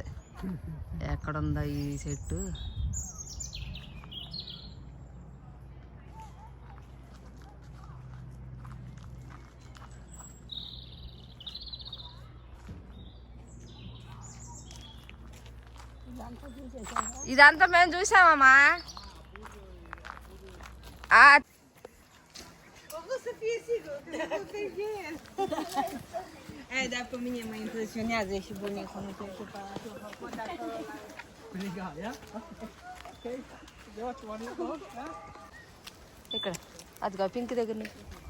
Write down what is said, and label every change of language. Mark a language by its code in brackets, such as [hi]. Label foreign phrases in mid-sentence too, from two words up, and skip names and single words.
[te] ఎక్కడుందా ఈ చెట్టు. ఇదంతా మేము చూసామమ్మా. [pt] Dá pra minha mãe impressionada, esse boneco não tem que parar. [te] ఇక్కడ అదిగా పింక్ దగ్గర నుంచి.